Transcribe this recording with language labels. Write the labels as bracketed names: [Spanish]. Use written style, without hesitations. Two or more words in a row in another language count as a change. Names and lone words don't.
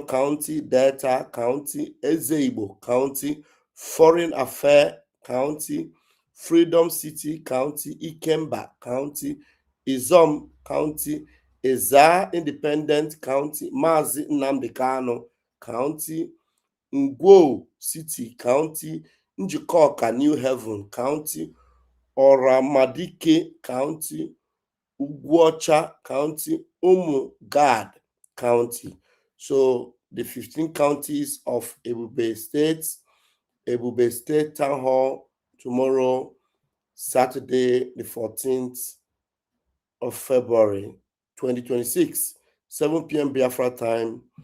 [English] County, Delta County, Ezeibo County, Foreign Affairs County, Freedom City County, Ikemba County, Izom County, Eza Independent County, Mazi Nnamdi Kanu County, Ngwo City County, Njikoka New Haven County, Oramadike County, Ugwocha County, Umu Gad County. So the 15 counties of Ebube State Town Hall tomorrow, Saturday, the 14th of February, 2026, 7 p.m. Biafra time.